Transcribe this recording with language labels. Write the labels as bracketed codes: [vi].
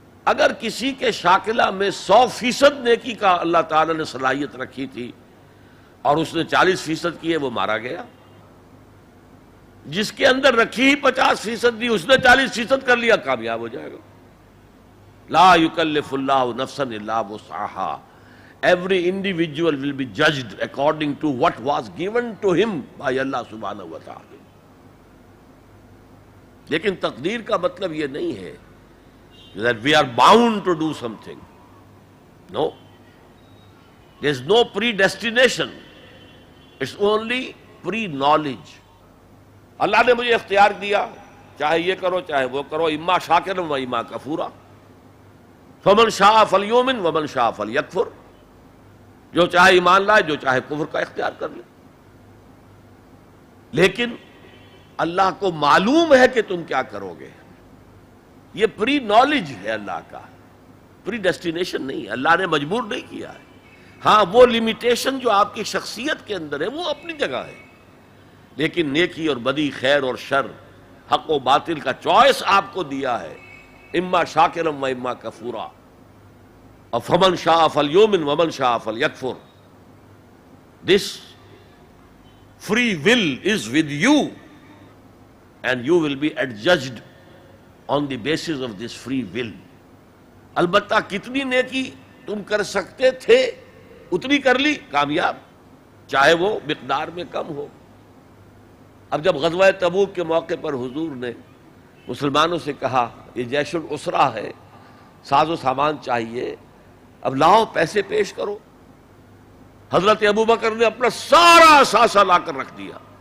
[ur] اگر کسی کے شاکلہ میں 100% نیکی کا اللہ تعالیٰ نے صلاحیت رکھی تھی اور اس نے 40% کی ہے، وہ مارا گیا. جس کے اندر رکھی ہی 50% دی، اس نے 40% کر لیا، کامیاب ہو جائے گا. [ar] لا یکلف اللہ نفسا الا وسعہا. [en] Every individual will be judged according to what was given to him by Allah subhanahu wa ta'ala. [ur] لیکن تقدیر کا مطلب یہ نہیں ہے [en] that we are bound to do something. No. There is no predestination. It's only pre-knowledge. [ur] اللہ نے مجھے اختیار دیا، چاہے یہ کرو چاہے وہ کرو، [ar] اما شاکرا و اما کفورا، فمن شاء فلیؤمن ومن شاء فلیکفر. [ur] جو چاہے ایمان لائے، جو چاہے کفر کا اختیار کر لے. لیکن اللہ کو معلوم ہے کہ تم کیا کرو گے. یہ پری نالج ہے اللہ کا، پری ڈیسٹینیشن نہیں ہے. اللہ نے مجبور نہیں کیا ہے. ہاں وہ لمیٹیشن جو آپ کی شخصیت کے اندر ہے وہ اپنی جگہ ہے، لیکن نیکی اور بدی، خیر اور شر، حق و باطل کا چوائس آپ کو دیا ہے. [ar] اما شاکرم و اما کفورا، اور فمن شاء فلیؤمن ومن شاء فلیکفر. [en] This free will is with you and you will be adjudged on the basis of this free will. [ur] البتہ کتنی نیکی تم کر سکتے تھے اتنی کر لی، کامیاب، چاہے وہ مقدار میں کم ہو. اب جب غزوہ تبوک کے موقع پر حضور نے مسلمانوں سے کہا یہ جیش العسرہ ہے، ساز و سامان چاہیے، اب لاؤ پیسے پیش کرو، حضرت ابوبکر نے اپنا سارا اثاثہ لا کر رکھ دیا.